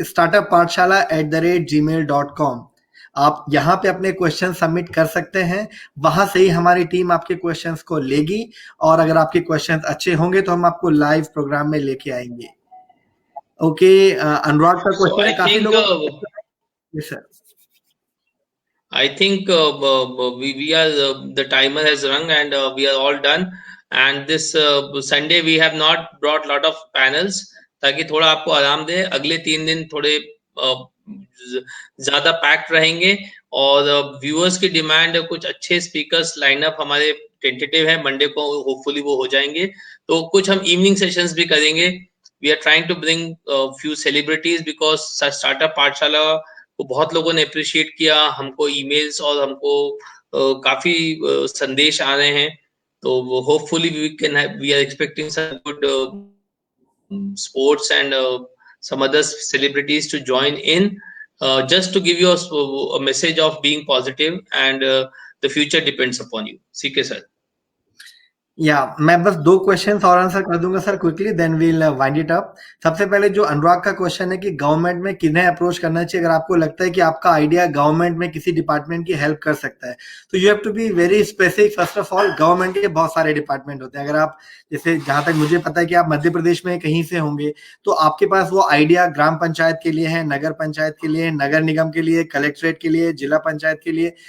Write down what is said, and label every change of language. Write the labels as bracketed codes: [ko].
[hi] startuppathshala@gmail.com, आप यहाँ पे अपने क्वेश्चन सबमिट कर सकते हैं। वहां से ही हमारी टीम आपके क्वेश्चंस को लेगी, और अगर आपके क्वेश्चंस अच्छे होंगे तो हम आपको लाइव प्रोग्राम में लेके आएंगे। ओके, अनुराग का क्वेश्चन है, काफी लोगों [en] Yes sir. I think we are the timer has rung and we are all done. And this Sunday we have not brought lot of panels [hi] ताकि थोड़ा आपको आराम दे। अगले 3 दिन थोड़े ज्यादा पैक्ड रहेंगे, और व्यूअर्स की डिमांड, कुछ अच्छे स्पीकर्स लाइनअप हमारे टेंटेटिव है, मंडे को होपफुली वो हो जाएंगे। तो कुछ हम इवनिंग सेशंस भी करेंगे। [en] we are trying to bring few celebrities because [hi] startup पाठशाला को बहुत लोगों ने अप्रिशिएट किया। हमको ईमेल्स और हमको काफी संदेश आ रहे हैं। [en] तो hopefully we are expecting some good sports and some other celebrities to join in, just to give you a message of being positive, and the future depends upon you. CK sir. [hi] या मैं बस 2 questions और answer कर दूंगा sir quickly, [en] Then we'll wind it up. [hi] सबसे पहले जो अनुराग का क्वेश्चन है कि गवर्नमेंट में किन्हें अप्रोच करना चाहिए अगर आपको लगता है कि आपका आइडिया गवर्नमेंट में किसी डिपार्टमेंट की हेल्प कर सकता है, तो [en] You have to be very specific. [hi] First of all, government के बहुत सारे डिपार्टमेंट होते हैं। अगर आप, जैसे जहां तक मुझे पता है कि आप मध्य प्रदेश में कहीं से होंगे, तो आपके पास वो आइडिया ग्राम पंचायत के लिए है, नगर पंचायत के लिए, नगर निगम के लिए, कलेक्ट्रेट के लिए, जिला पंचायत के लिए।